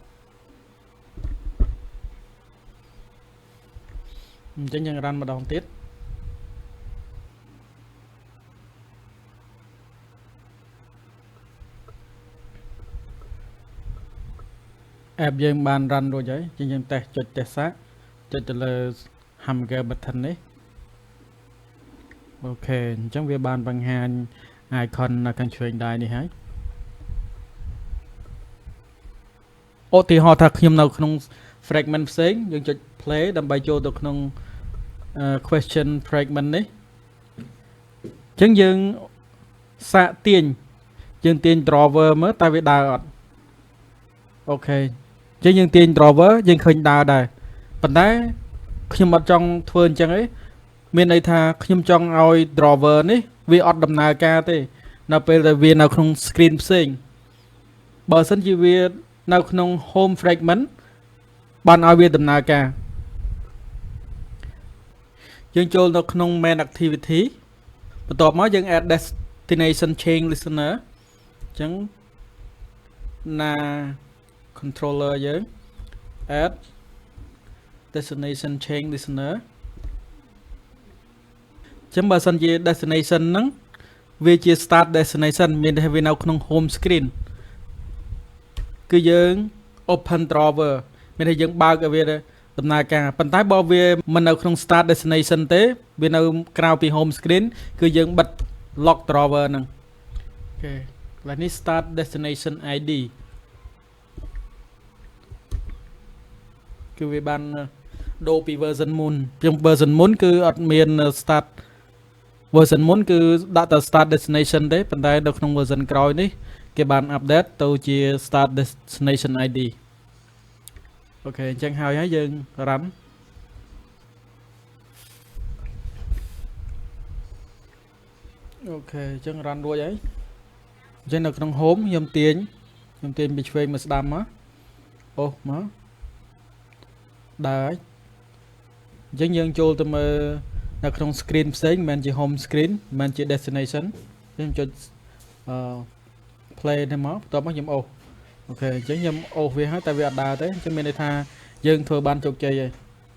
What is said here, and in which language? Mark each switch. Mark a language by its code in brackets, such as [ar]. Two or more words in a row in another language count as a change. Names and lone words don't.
[km] អញ្ចឹងយើងរ៉ាន់ម្ដងទៀត app យើងបាន run រួចហើយជាងយើងតេស្តចុច test សាកចុចទៅលើ [en] hamburger button [km] នេះអូខេអញ្ចឹងវាបានបង្ហាញ icon នៅខាងឆ្វេងដៃនេះហើយ ឧទាហរណ៍ថាខ្ញុំនៅក្នុង fragment ផ្សេងយើងចុច play ដើម្បីចូលទៅក្នុង [en] question fragment [km] នេះអញ្ចឹងយើងសាក ទាញយើងទាញ drawer មើលតើវាដើរអត់អូខេអញ្ចឹងយើងទាញ drawer យើងឃើញដើរដែរប៉ុន្តែខ្ញុំអត់ចង់ធ្វើអញ្ចឹងទេមានន័យថាខ្ញុំចង់ឲ្យ drawer នេះវាអត់ដំណើរការទេនៅពេលដែលវានៅក្នុង screen ផ្សេងបើសិនជាវានៅក្នុង [en] home fragment [km] បានឲ្យវាដំណើរការ យើងចូលទៅក្នុង [en] main activity [km] បន្ទាប់មកយើង [en] add destination change listener [km] អញ្ចឹងណា controller យើង [en] add destination change listener [km] អញ្ចឹងបើសិនជា destination ហ្នឹងវាជា [en] start destination [km] មានតែវានៅក្នុង [en] home screen [km] គឺយើង [en] open drawer [km] មានតែយើងបើកឲ្យវាដំណើរការប៉ុន្តែបើវាមិននៅក្នុង [en] start destination [km] ទេវានៅក្រៅពី [en] home screen [km] គឺយើងបិទ [en] lock drawer [km] ហ្នឹងអូខេកន្លែងនេះ [en] start destination ID [km] គឺវាបានដូរពី version មុនពី version មុនគឺអត់មាន start version មុនគឺដាក់តែ [en] start destination [km] ទេប៉ុន្តែនៅក្នុង version ក្រោយនេះគេបាន update ទៅជា [en] start destination ID [km] អូខេអញ្ចឹងហើយយើង run អូខេអញ្ចឹង run រួចហើយអញ្ចឹងនៅក្នុង home ខ្ញុំ ទាញពីឆ្វេងមកស្ដាំមកអូមកដើរអញ្ចឹងយើងចូលទៅមើលនៅក្នុង screen ផ្សេងមិនមែនជា [en] home screen [km] មិនមែនជា destination ខ្ញុំចុចplay ទៅមកបន្ទាប់មកខ្ញុំអូសអូខេអញ្ចឹងខ្ញុំអូសវាហើយតែវាអត់ដើរទេអញ្ចឹងមានន័យថាយើងធ្វើបានជោគជ័យហើយ